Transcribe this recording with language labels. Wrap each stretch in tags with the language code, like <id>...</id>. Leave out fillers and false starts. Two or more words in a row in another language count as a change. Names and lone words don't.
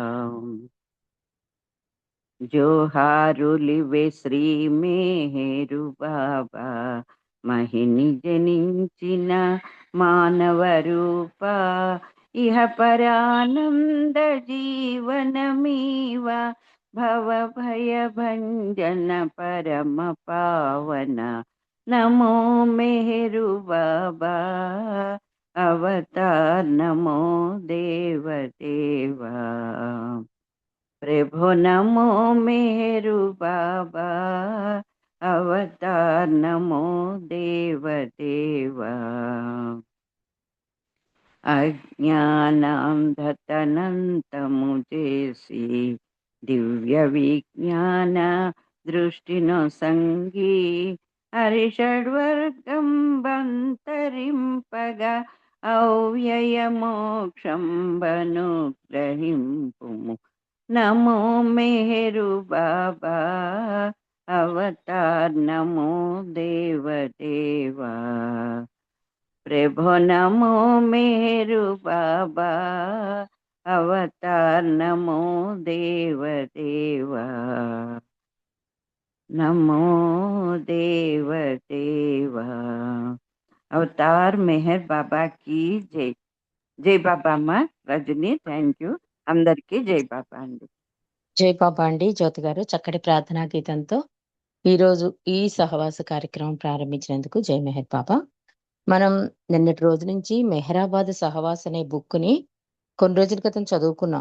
<te>జోహారులివే శ్రీ మేరు బాబా, మహిని జనించిన మానవ రూప, ఇహ పరానంద జీవనమీవ, భవ భయ భంజన పరమ పావన, నమో మెహరు బాబా అవతార్, నమో దేవ దేవా ప్రభు, నమో మేరు బాబా అవతార, నమో దేవ దేవా अज्ञानांधतनंतमु చేసి దివ్య విజ్ఞాన దృష్టిను సంగి హరిషడ్వర్గం బంతరింపగా అవ్యయ మోక్షం బను గ్రహింపుము, నమో మెహరు బాబా అవతార్, నమో దేవ దేవా ప్రభు, నమో మేరు బాబా అవతార, నమో దేవ దేవా</te> <hi>नमो देव देवा अवतार मेहर बाबा की जय। जय बाबा माँ। रजनी,</hi> <en>thank you.</en> <te>అందరికీ జై బాబా అండి. జై బాబా అండి. జ్యోతి గారు చక్కటి ప్రార్థనా గీతంతో ఈరోజు ఈ సహవాస కార్యక్రమం ప్రారంభించినందుకు జై మెహర్ బాబా. మనం నిన్నటి రోజు నుంచి మెహరాబాద్ సహవాస్ అనే బుక్ ని కొన్ని రోజుల క్రితం చదువుకున్నాం.</te>